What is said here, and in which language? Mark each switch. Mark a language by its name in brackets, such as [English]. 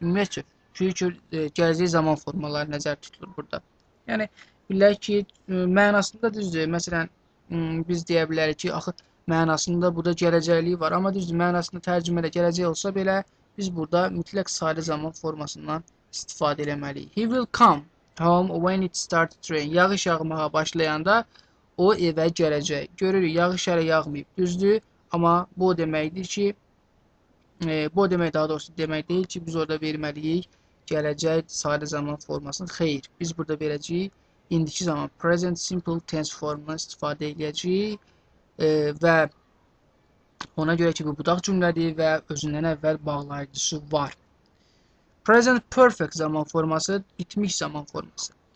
[Azerbaijani] Ümumiyyətcə, future gələcək zaman formaları nəzərdə tutulur burada. Yəni, bilək ki, mənasında düzdür. Məsələn, biz deyə bilərik ki, axı, mənasında burada gələcəkliyi var. Amma düzdür, mənasında tərcümədə gələcək olsa belə, biz burada mütləq sadə zaman formasından istifadə eləməliyik. [English] He will come home when it starts to rain. [Azerbaijani] Yağış yağmağa başlayanda o evə gələcək. Görürük, yağış hələ yağmayıb, düzdür. Amma bu deməkdir ki, bu demək daha doğrusu demək deyil ki, biz orada verməliyik gələcək sadə zaman formasını. Xeyr, biz burada verəcəyik indiki zaman present simple tense formundan istifadə edəcəyik və ona görə ki, bu budaq cümlədir və özündən əvvəl bağlayıcısı var. Present perfect zaman forması, bitmiş zaman forması.